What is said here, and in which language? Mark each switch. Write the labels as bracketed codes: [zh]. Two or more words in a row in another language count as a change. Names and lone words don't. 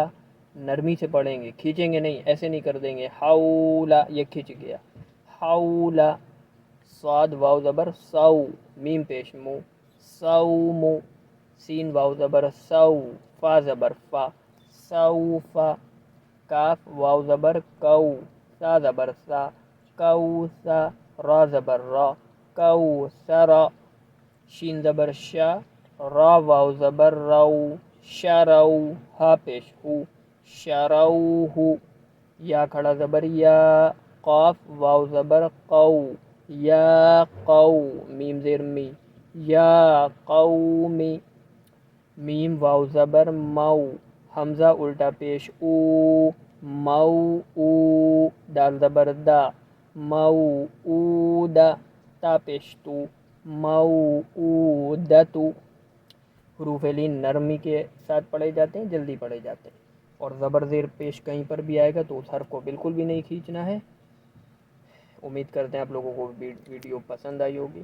[ur] نرمی سے پڑھیں گے، کھینچیں گے نہیں، ایسے نہیں کر دیں گے حولا، یہ کھینچ گیا، حولا۔ صاد واو زبر سو، میم پیش مو، سوم۔ سین واو زبر سو، فا زبر فا، سوفا۔ کاف واو زبر کو، سا زبر سا، کوسا۔ را زبر را، کوسرا۔ شین زبر شا، را واو زبر رو، شرو، ہا پیش ہو، شروہ۔ یا کھڑا زبر یا، قاف واو زبر قو، یا قو، میم زیر می، یا قومی۔ میم واو زبر مو، حمزہ الٹا پیش او، مو او۔ دال زبر دا، مو اودا، تا پیش تو، موعودۃ۔ حروف لین نرمی کے ساتھ پڑھے جاتے ہیں، جلدی پڑھے جاتے ہیں، اور زبر زیر پیش کہیں پر بھی آئے گا تو اس حرف کو بالکل بھی نہیں کھینچنا ہے۔ امید کرتے ہیں آپ لوگوں کو ویڈیو پسند آئی ہوگی۔